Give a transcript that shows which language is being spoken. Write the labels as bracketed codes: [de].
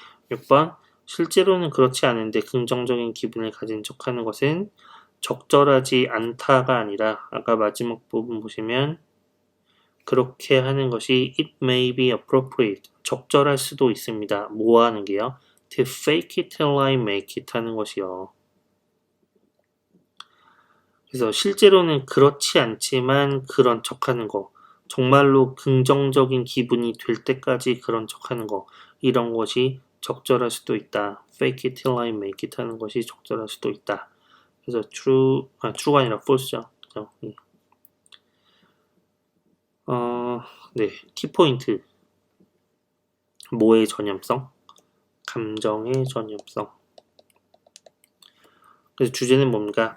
[ko] 6번 실제로는 그렇지 않은데 긍정적인 기분을 가진 척하는 것은 적절하지 않다가 아니라 아까 마지막 부분 보시면 그렇게 하는 것이 [en] it may be appropriate [ko] 적절할 수도 있습니다. 뭐 하는 게요? [en] to fake it till I make it [ko] 하는 것이요. 그래서 실제로는 그렇지 않지만 그런 척하는 거 정말로 긍정적인 기분이 될 때까지 그런 척하는 거 이런 것이 적절할 수도 있다. [en] fake it till I make it [ko] 하는 것이 적절할 수도 있다. 그래서 true가 아니라 false죠. 그죠? 네, 키포인트. 뭐의 전염성? 감정의 전염성. 그래서 주제는 뭡니까?